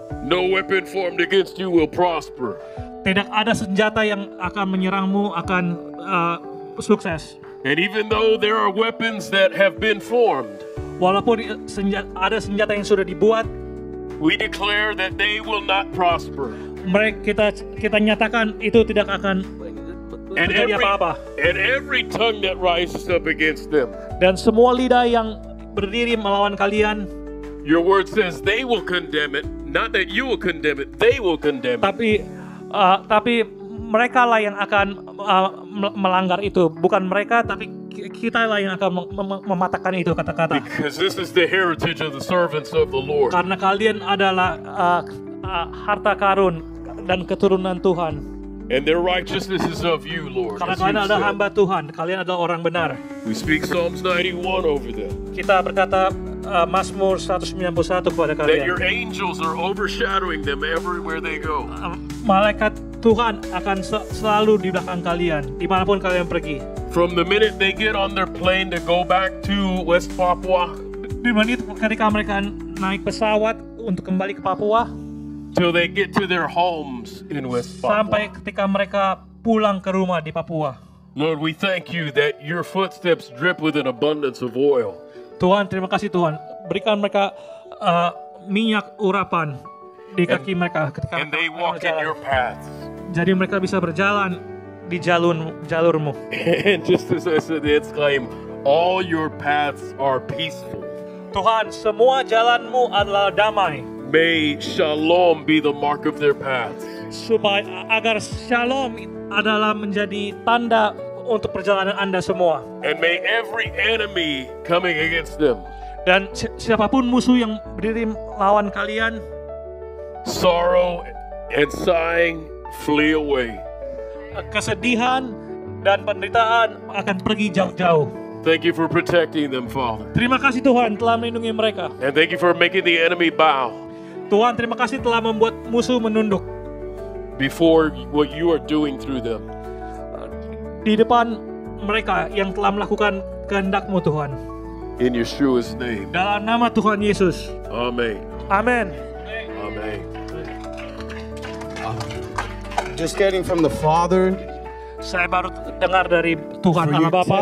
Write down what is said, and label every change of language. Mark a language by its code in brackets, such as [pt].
[en] no weapon formed against you will prosper. [id] Tidak ada senjata yang akan menyerangmu akan sukses. [en] And even though there are weapons that have been formed, [id] walaupun ada senjata yang sudah dibuat, [en] we declare that they will not prosper. [id] Kita nyatakan itu tidak akan terjadi apa-apa. [en] And every tongue that rises up against them. [id] Dan semua lidah yang berdiri melawan kalian, [en] your word says they will condemn it, not that you will condemn it, they will condemn it. [id] Tapi mereka lah yang akan melanggar itu, bukan mereka, tapi kita lah yang akan mematahkan itu kata-kata. [en] Because this is the heritage of the servants of the Lord. [id] Karena kalian adalah harta karun dan keturunan Tuhan. [en] And their righteousness is of you, Lord. [id] Karena kalian adalah hamba Tuhan, kalian adalah orang benar. [en] We speak Psalms 91 over them. [id] Kita berkata Mazmur 191 kepada kalian. [en] That your angels are overshadowing them everywhere they go. [id] Malaikat Tuhan akan selalu di belakang kalian, dimanapun kalian pergi. [en] From the minute they get on their plane to go back to West Papua. [id] Di menit ketika mereka naik pesawat untuk kembali ke Papua. [en] Till they get to their homes in West Papua. [id] Sampai ketika mereka pulang ke rumah di Papua. [en] Lord, we thank you that your footsteps drip with an abundance of oil. [id] Tuhan, terima kasih Tuhan. Berikan mereka minyak urapan di kaki mereka ketika [en] and they walk in your paths. [id] Jadi mereka bisa berjalan di jalurmu. [en] And just as I said, it's claim all your paths are peaceful. [id] Tuhan, semua jalanmu adalah damai. [en] May shalom be the mark of their paths. [id] Agar shalom adalah menjadi tanda untuk perjalanan Anda semua. [en] And may every enemy coming against them. [id] Dan siapapun musuh yang berdiri lawan kalian, [en] sorrow and sighing flee away. [id] Kesedihan dan penderitaan akan pergi jauh-jauh. [en] Thank you for protecting them, Father. [id] Terima kasih Tuhan telah melindungi mereka. [en] And thank you for making the enemy bow. [id] Tuhan, terima kasih telah membuat musuh menunduk [en] before what you are doing through them. [id] Di depan mereka yang telah melakukan kehendak-Mu, Tuhan. [en] In Yeshua's name. [id] Dalam nama Tuhan Yesus. Amen. Amen. Amen. [en] Just getting from the Father. [id] Saya baru dengar dari Tuhan Allah Bapa.